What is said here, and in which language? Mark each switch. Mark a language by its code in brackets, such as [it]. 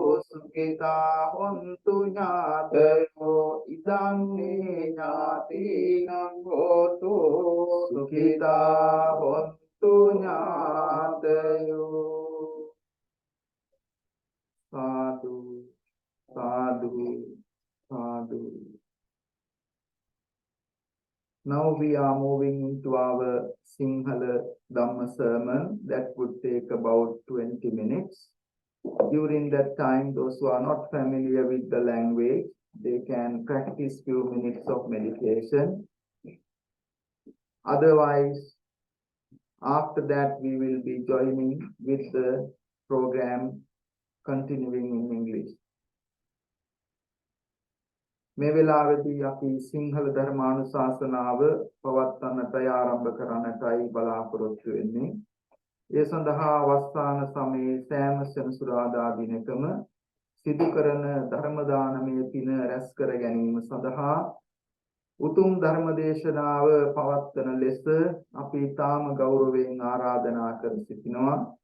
[pi] සුඛිතා හොන්තු ඥාතයෝ ඉදං මේ ඥාතිනම් හෝතු සුඛිතා හොන්තු ඥාතයෝ සාදු සාදු සාදු. [en] Now we are moving into our Sinhala Dhamma sermon that would take about 20 minutes. During that time, those who are not familiar with the language, they can practice few minutes of meditation. Otherwise, after that, we will be joining with the program continuing in English. [si] මේ වෙලාවේදී අපි සිංහල ධර්මානුශාසනාව පවත්වන්නටයි ආරම්භ කරන්නටයි බලාපොරොත්තු වෙන්නේ. ඒ සඳහා වස්සාන සමයේ සෑම සෙනසුරාදා දිනකම සිදු කරන ධර්ම දානමය පින රැස් කර ගැනීම සඳහා උතුම් ධර්ම දේශනාව පවත්වන ලෙස අපි තාම ගෞරවයෙන් ආරාධනා කර සිටිනවා.